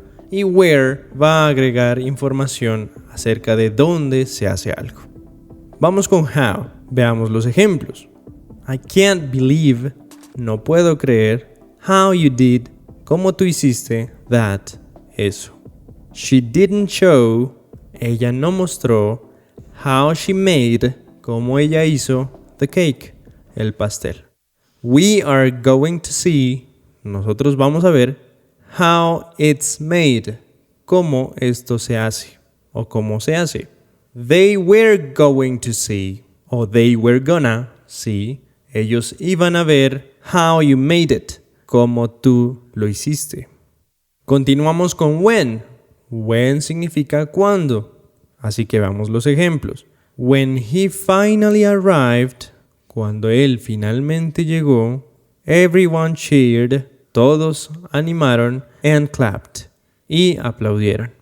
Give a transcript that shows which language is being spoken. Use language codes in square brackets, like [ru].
[es] Y where va a agregar información acerca de dónde se hace algo. Vamos con how. Veamos los ejemplos. [en] I can't believe, [es] no puedo creer. [en] How you did, [es] cómo tú hiciste that, eso. [en] She didn't show, [es] ella no mostró. [en] How she made, [es] cómo ella hizo [en] the cake, [es] el pastel. [en] We are going to see, [es] nosotros vamos a ver. [en] How it's made, [es] cómo esto se hace o cómo se hace. [en] They were going to see o they were gonna see, [es] ellos iban a ver [en] how you made it, cómo tú lo hiciste. [es] Continuamos con when. When significa cuándo, así que veamos los ejemplos. [en] When he finally arrived, [es] cuando él finalmente llegó, [en] everyone cheered, [es] todos animaron [en] and clapped [es] y aplaudieron.